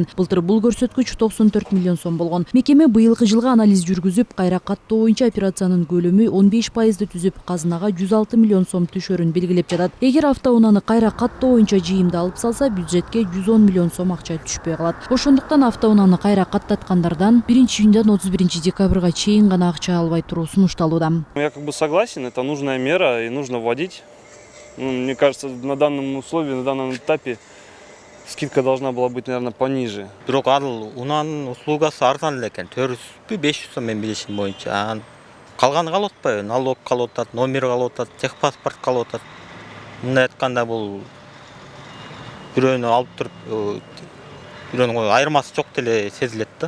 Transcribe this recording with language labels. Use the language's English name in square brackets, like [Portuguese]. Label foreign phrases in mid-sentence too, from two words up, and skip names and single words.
[Kyrgyz] Былтыр бул көрсөткүч 94 миллион сом болгон. Мекеме быйылкы жылга анализ жүргүзүп, кайра каттоо боюнча операциянын көлөмү 15%ды түзүп, казынага 106 миллион сом түшөрүн белгилеп жатат. Эгер автоунааны кайра каттоо боюнча жыйымды алып салса, бюджетке 110 миллион сом акча түшпөй калат. Ошондуктан автоунааны кайра каттаткандардан 1-июндан 31 декабрга чейин гана акча албай туруу сунушталууда. [Russian] Я согласен, это нужная мера и нужно вводить. Мне кажется, на данном условии, на данном этапе скидка должна была быть, наверное, пониже. [Kyrgyz] Бирок ал унаанын услугасы арзан экен. 400-500 сом мен билишим боюнча. Калганы калып атпайбы? Налог калып атат, номер калып атат, техпаспорт калып атат. Мындай айтканда бул бирөөнү алып туруп, бирөөнүн айырмасы жок деле сезилет да.